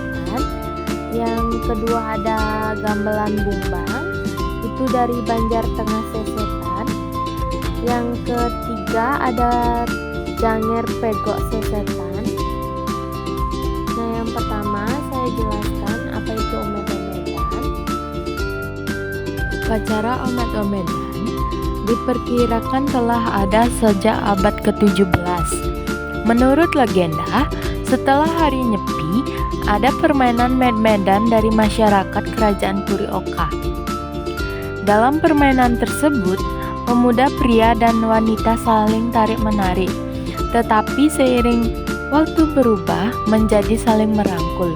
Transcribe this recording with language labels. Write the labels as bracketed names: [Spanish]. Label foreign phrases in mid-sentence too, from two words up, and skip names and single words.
[Indonesian] Yang kedua ada gamelan bumbang, itu dari Banjar Tengah Sesetan. Yang ketiga ada Janger Pego Sesetan. Nah, yang pertama saya jelaskan apa itu omed-omedan. upacara omed-omedan diperkirakan telah ada sejak abad ke-17. Menurut legenda, setelah hari Nyepi, ada permainan med-medan dari masyarakat kerajaan Puri Oka. Dalam permainan tersebut, pemuda pria dan wanita saling tarik-menarik, tetapi seiring waktu berubah menjadi saling merangkul.